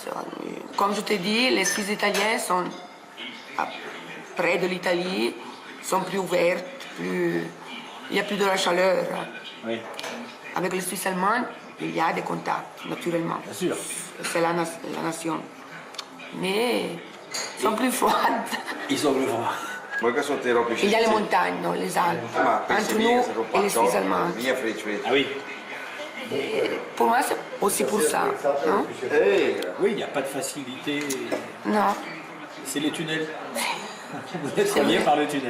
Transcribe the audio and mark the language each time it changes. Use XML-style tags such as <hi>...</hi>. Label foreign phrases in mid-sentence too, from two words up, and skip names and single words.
<fr>Comme je te dis, les Suisses italiens sont près de l'Italie, sont plus ouverts, il y a plus de la chaleur. Oui. Avec les Suisses allemands, il y a des contacts, naturellement. Bien sûr. C'est la nation. Mais ils sont plus froides. Ils ont le vent.</fr> <it>Vuoi che sortirò più</it> <fr>Il y a les montagnes, non, les Alpes, entre nous et les Suisses allemands. Ah oui. Pour moi, c'est aussi pour ça, non? Oui, il n'y a pas de facilité. Non. C'est les tunnels. Vous êtes reliés par le tunnel.</fr>